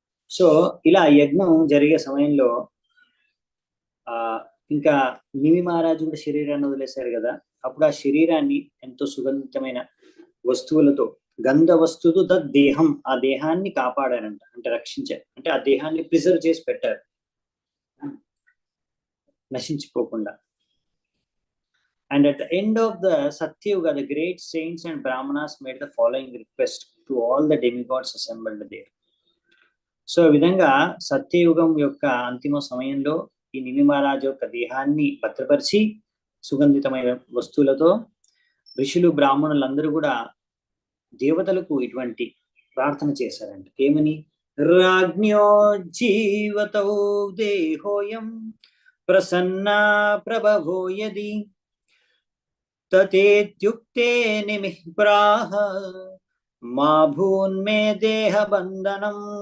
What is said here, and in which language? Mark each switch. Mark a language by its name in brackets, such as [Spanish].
[Telugu] So ఇలా యజ్ఞం జరిగే సమయంలో ఇంకా నిమి మహారాజు కూడా శరీరాన్ని వదిలేశారు కదా. అప్పుడు ఆ శరీరాన్ని ఎంతో సుగంధితమైన వస్తువులతో, గంధ వస్తువు దేహం, ఆ దేహాన్ని కాపాడారంట, అంటే రక్షించారు, అంటే ఆ దేహాన్ని ప్రిజర్వ్ చేసి పెట్టారు నశించిపోకుండా. [English] And at the end of the Satyuga, the great saints and Brahmanas made the following request to all the demigods assembled there. [Telugu] So ఈ విధంగా సత్యయుగం యొక్క అంతిమ సమయంలో ఈ నిమి మహారాజు యొక్క దేహాన్ని భద్రపరిచి సుగంధితమైన వస్తువులతో ఋషులు, బ్రాహ్మణులందరూ కూడా దేవతలకు ఇటువంటి ప్రార్థన చేశారంట. ఏమని? [Sanskrit] రాజ్ఞో జీవతో దేహోయం ప్రసన్నా ప్రభవో యది తతేత్యుక్తే నిమిః ప్రాహ మా భూన్మే దేహ బంధనం.